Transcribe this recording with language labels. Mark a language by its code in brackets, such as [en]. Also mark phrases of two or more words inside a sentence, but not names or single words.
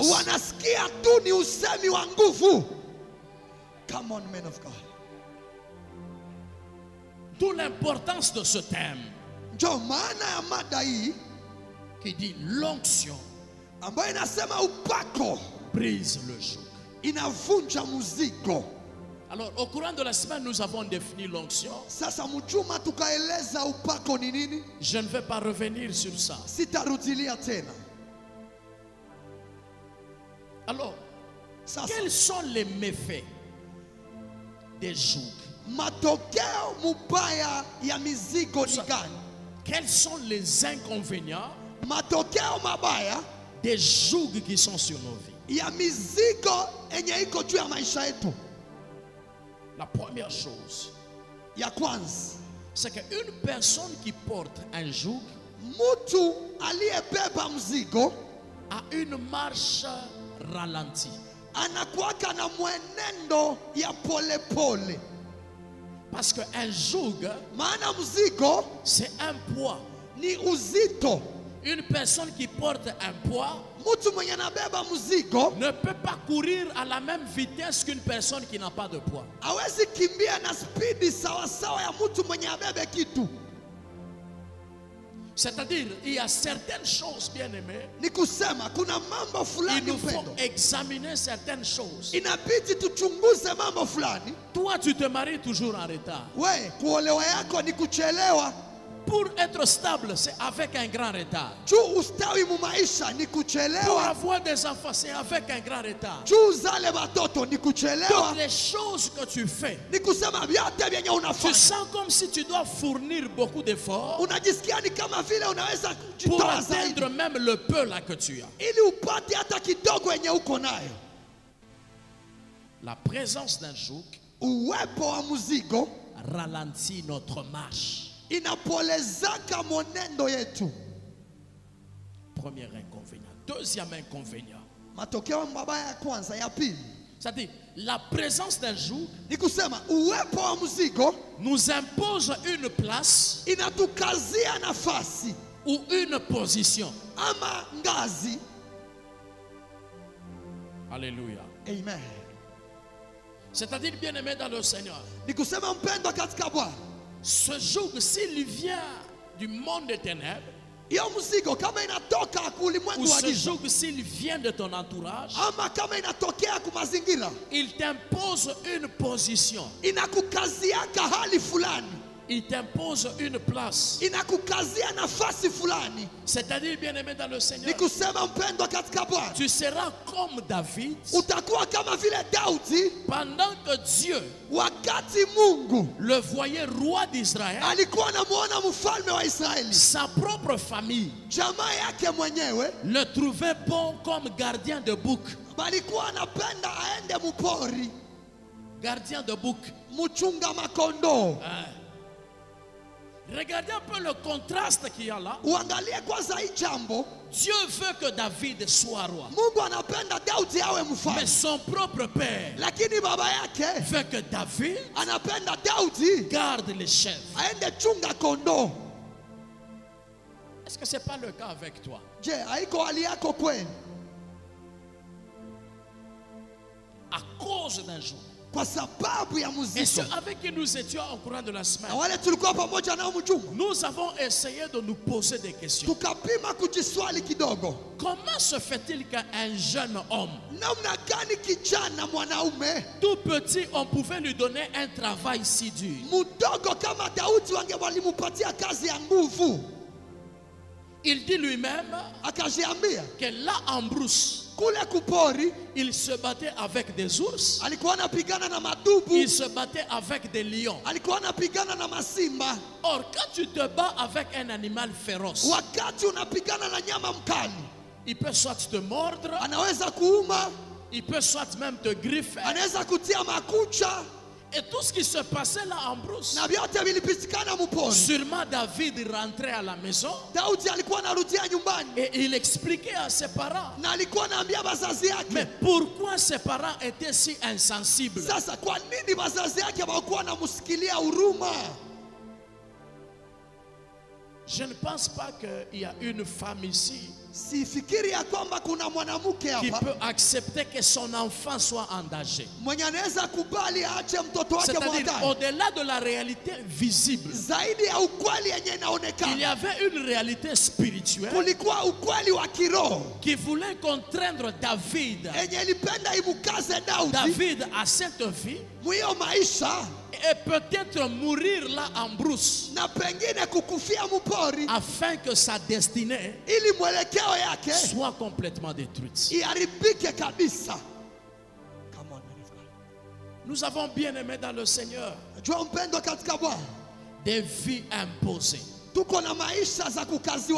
[sw] wanasikia tu ni usemi wa nguvu. [en] Come on, men of God. [fr] D'où l'importance de ce thème [sw] Ndio maana ya mada hii [fr] qui dit l'onction [sw] ambayo inasema upako [fr] brise le joug. [sw] inavunja mzigo. [fr] Alors, au courant de la semaine, nous avons défini l'onction. [sw] Sasa mjuma tukaeleza upako ni nini. [fr] Je ne vais pas revenir sur ça. [sw] Sitarudilia tena. [fr] Alors, [sw] Sasa [fr] quels sont les méfaits des jougs? [sw] matokeo mubaya ya mizigo ni gani? [fr] Quels sont les inconvénients [sw] Matokeo mabaya [fr] des jougs qui sont sur nos vies? [sw] ya mizigo enye iko juu ya maisha yetu. [fr] La première chose, [sw] Ya kwanza, [fr] c'est qu'une personne qui porte un joug [sw] mtu aliyebeba mzigo [fr] a une marche ralentie. [sw] anakuwaka na mwenendo ya pole pole. [fr] Parce qu'un joug, [sw] Maana mzigo [fr] c'est un poids. [sw] ni uzito. [fr] Une personne qui porte un poids [sw] Mtu mwenye anabeba mzigo [fr] ne peut pas courir à la même vitesse qu'une personne qui n'a pas de poids. [sw] hawezi kimbia na spidi sawasawa ya mtu mwenye abebe kitu. [fr] C'est-à-dire, il y a certaines choses, bien aimées, [sw] Ni kusema kuna mambo [fr] il [sw] fulani [fr] nous faut [sw] mpendo, [fr] examiner certaines choses. [sw] inabidi tuchunguze mambo fulani. [fr] Toi, tu te maries toujours en retard. [sw] We, kuolewa yako ni kuchelewa. [fr] Pour être stable, c'est avec un grand retard. [sw] Juu ustawi mu maisha ni [fr] Pour [sw] kuchelewa. [fr] avoir des enfants, c'est avec un grand retard. [sw] Juu uzale watoto ni kuchelewa. [fr] Toutes les choses que tu fais, [sw] Ni kusema vyote vyenye [fr] tu [sw] unafanya [fr] sens comme si tu dois fournir beaucoup d'efforts [sw] unajisikia ni kama vile unaweza [fr] pour [sw] kujitoa zaidi [fr] atteindre même le peu là que tu as. [sw] ili upate hata kidogo yenye uko nayo. [fr] La présence d'un joug [sw] Uwepo wa mzigo [fr] ralentit notre marche. [sw] inapolezaka mwenendo yetu. [fr] Premier inconvénient. Deuxième inconvénient, [sw] Matokeo mabaya ya kwanza, ya pili [fr] c'est-à-dire la présence d'un joug [sw] ni kusema uwepo wa mzigo [fr] nous impose une place [sw] inatukazia nafasi [fr] ou une position. [sw] ama ngazi. [fr] Alléluia. [sw] Amen. [fr] C'est-à-dire, bien aimé dans le Seigneur, [sw] Ni kusema mpendwa katika Bwana, [fr] ce joug, s'il vient du monde des ténèbres, [sw] hiyo mzigo kama inatoka [fr] ou [sw] kulimwengu wa [fr] ce [sw] giza [fr] joug, s'il vient de ton entourage, [sw] ama kama inatokea kumazingira, [fr] il t'impose une position, [sw] inakukaziaka hali fulani, [fr] il t'impose une place. [sw] inakukazia nafasi fulani. [fr] C'est-à-dire, bien aimé dans le [sw] Ni [fr] Seigneur, [sw] kusema mpendwa katika Bwana, [fr] tu seras comme David [sw] utakuwa kama vile Daudi [fr] pendant que Dieu [sw] wakati Mungu [fr] le voyait roi d'Israël, [sw] alikuwa anamuona mfalme wa Israeli, [fr] sa propre famille [sw] jamaa yake mwenyewe [fr] le trouvait bon comme gardien de bouc. [sw] balikuwa anapenda aende mupori, [fr] Gardien de bouc. [sw] mchunga makondoo. [fr] Regardez un peu le contraste qu'il y a là. [sw] Uangalie kwanza hii jambo. [fr] Dieu veut que David soit roi. [sw] Mungu anapenda Daudi awe [fr] Mais [sw] mfalme, [fr] son propre père [sw] lakini baba yake [fr] veut que David [sw] anapenda Daudi [fr] garde les chèvres. [sw] aende chunga kondoo. [fr] Est-ce que ce n'est pas le cas avec toi? [sw] Je, haiko hali yako kweli? [fr] À cause d'un jour. [sw] Kwa sababu ya [fr] Et ceux [sw] muziko. [fr] avec qui nous étions au courant de la semaine, [sw] Na wale tulikuwa pamoja nao mjuma, [fr] nous avons essayé de nous poser des questions. [sw] tukapima kujiswali kidogo, [fr] Comment se fait-il qu'un jeune homme, [sw] namna gani kijana mwanaume [fr] tout petit, on pouvait lui donner un travail si dur? [sw] mdogo kama Daudi walimupatia kazi ya nguvu? [fr] Il dit lui-même [sw] Akajiambia [fr] que là en brousse, [sw] Kule kupori [fr] il se battait avec des ours, [sw] alikuwa anapigana na madubu, [fr] il se battait avec des lions. [sw] alikuwa anapigana na masimba. [fr] Or, quand tu te bats avec un animal féroce, [sw] Wakati unapigana na nyama mkali, [fr] il peut soit te mordre, [sw] anaweza kuuma, [fr] il peut soit même te griffer. [sw] anaweza kutia makucha, [fr] Et tout ce qui se passait là en brousse. [sw] na vyote vilipitikana mpori. [fr] Sûrement David rentrait à la maison [sw] Daudi alikuwa anarudia nyumbani [fr] et il expliquait à ses parents. [sw] na alikuwa anaambia wazazi [fr] Mais [sw] yake. [fr] pourquoi ses parents étaient si insensibles? [sw] Sasa kwa nini wazazi yake hawakuwa wanamsikilia huruma? [fr] Je ne pense pas qu'il y a une femme ici [sw] Sifikiri ya kwamba kuna mwanamke [fr] qui [sw] hapa [fr] peut accepter que son enfant soit en danger. [sw] mwenye anaweza kubali aache mtoto wake [fr] C'est-à-dire, [sw] mwandani. [fr] au-delà de la réalité visible, [sw] Zaidi ya ukweli yenye [fr] il y [sw] inaonekana, [fr] avait une réalité spirituelle [sw] kulikuwa ukweli wa kiroho [fr] qui voulait contraindre David, [sw] yenye ilipenda imukaze Daudi [fr] David à cette vie, [sw] mwiyo maisha [fr] et peut-être mourir là en brousse, [sw] na pengine kukufia mpori [fr] afin que sa destinée [sw] ili mwelekeo yake [fr] soit complètement détruite. [sw] iharibike kabisa. [en] Come on, man of God. [fr] Nous avons bien aimé dans le Seigneur [sw] Jua mpendwa katika Bwana, [fr] des vies imposées. [sw] tuko na maisha za kukaziwa